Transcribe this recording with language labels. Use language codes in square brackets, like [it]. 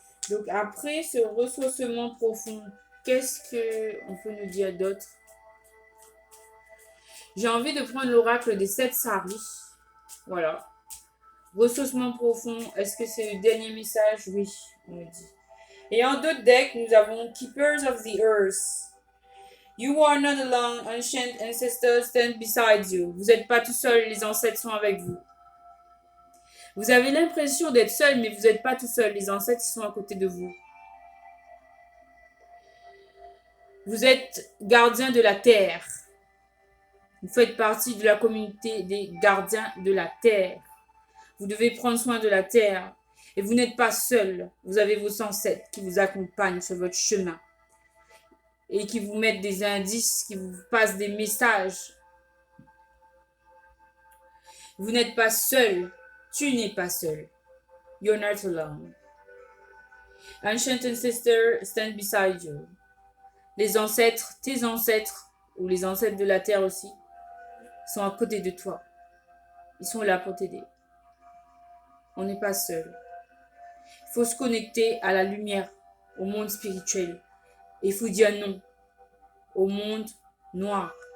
[fr] Donc après ce ressourcement profond, qu'est-ce qu'on peut nous dire d'autre? J'ai envie de prendre l'oracle des 7 saris. Voilà. Ressourcement profond, est-ce que c'est le dernier message? Oui, on me dit. Et en d'autres decks, nous avons Keepers of the Earth. [en] You are not alone, ancient ancestors stand beside you. [fr] Vous n'êtes pas tout seul, les ancêtres sont avec vous. Vous avez l'impression d'être seul, mais vous n'êtes pas tout seul, les ancêtres sont à côté de vous. Vous êtes gardien de la terre. Vous faites partie de la communauté des gardiens de la terre. Vous devez prendre soin de la terre. Et vous n'êtes pas seul. Vous avez vos ancêtres qui vous accompagnent sur votre chemin. Et qui vous mettent des indices, qui vous passent des messages. Vous n'êtes pas seul. Tu n'es pas seul. [en] You're not alone. Ancient ancestors stand beside you. [fr] Les ancêtres, tes ancêtres, ou les ancêtres de la terre aussi, sont à côté de toi. Ils sont là pour t'aider. On n'est pas seul. Il faut se connecter à la lumière, au monde spirituel. Et il faut dire non au monde noir.